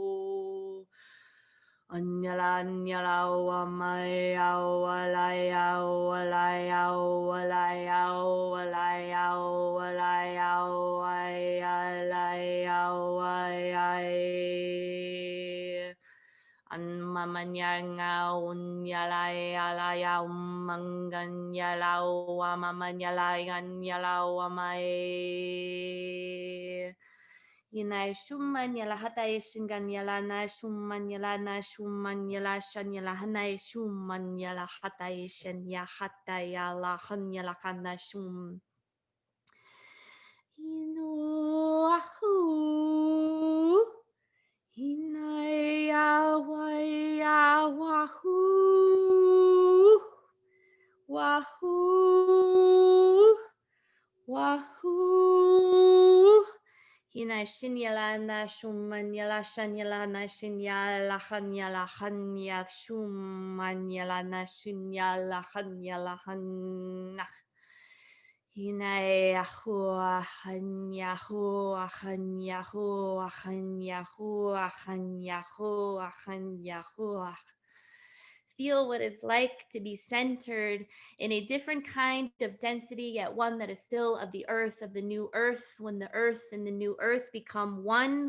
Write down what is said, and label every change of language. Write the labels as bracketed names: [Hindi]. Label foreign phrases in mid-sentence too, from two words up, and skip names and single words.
[English] Anyala anyala wamayao walayao walayao walayao walayao walayao wayalayao wayay. Anmamanyanga unyalayalaya umanganyala wamamanyalayan wamay. Yinai shuman yala hatai shingan yala na shuman yala shan yala hanai shuman yala hatai shan ya hatai yala han yala kana shum. Inu ahu hinai awai awahu wahoo wahoo. Hina shinyala na shumanyala shanyala na shinyala hanyala hanya shumanyala na shinyala hanyala hannah. Hinay Yahuwah, Yahuwah, Yahuwah, Yahuwah, Yahuwah, Yahuwah. Feel what it's like to be centered in a different kind of density, yet one that is still of the earth, of the new earth, when the earth and the new earth become one.